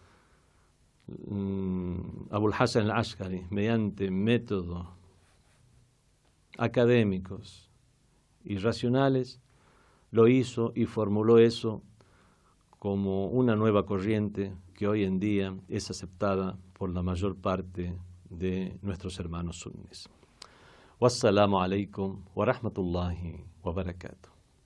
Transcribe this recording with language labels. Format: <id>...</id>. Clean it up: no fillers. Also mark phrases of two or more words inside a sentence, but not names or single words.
<es>Abul Hasan al-Ash'ari mediante métodos académicos y racionales, lo hizo y formuló eso como una nueva corriente que hoy en día es aceptada por la mayor parte de nuestros hermanos sunnis.</es> <ar>والسلام عليكم ورحمة الله وبركاته.</ar>